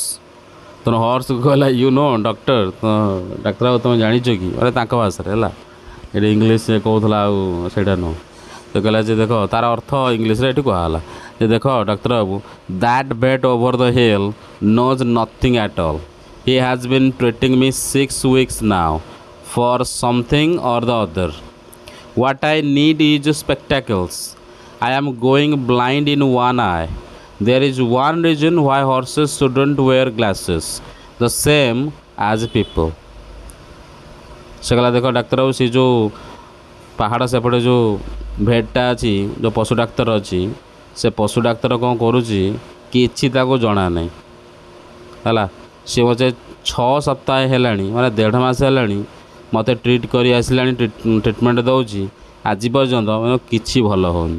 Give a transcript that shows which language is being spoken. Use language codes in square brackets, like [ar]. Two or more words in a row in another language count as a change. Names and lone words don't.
[or] ତେଣୁ ହର୍ସକୁ କହିଲା [en] you know doctor, [or] ଡାକ୍ତର ବାବୁ ତୁମେ ଜାଣିଛ କି, ମାନେ ତାଙ୍କ ଭାଷାରେ ହେଲା, ଏଠି ଇଂଲିଶ ସେ କହୁଥିଲା ଆଉ ସେଇଟା ନୁହଁ। ସେ କହିଲା ଯେ ଦେଖ, ତାର ଅର୍ଥ ଇଂଲିଶରେ ଏଠି କୁହାଗଲା ଯେ ଦେଖ ଡାକ୍ତର ବାବୁ, [en] that vet over the hill knows nothing at all. He has been treating me 6 weeks now for something or the other. What I need is spectacles. I am going blind in one eye. There is one reason why horses shouldn't wear glasses, the same as people. [or] ସେ କହିଲା ଦେଖ ଡାକ୍ତର ବାବୁ, ସେ ଯେଉଁ ପାହାଡ଼ ସେପଟେ ଯେଉଁ ଭେଟ୍ଟା ଅଛି, ଯେଉଁ ପଶୁ ଡାକ୍ତର ଅଛି, ସେ ପଶୁ ଡାକ୍ତର କ'ଣ କରୁଛି କିଛି ତାକୁ ଜଣା ନାହିଁ ହେଲା। ସେ ମୋତେ 6 ସପ୍ତାହ ହେଲାଣି, ମାନେ 1.5 ମାସ ହେଲାଣି ମୋତେ ଟ୍ରିଟ୍ କରି ଆସିଲାଣି, ଟ୍ରିଟମେଣ୍ଟ ଦେଉଛି, ଆଜି ପର୍ଯ୍ୟନ୍ତ କିଛି ଭଲ ହେଉନି।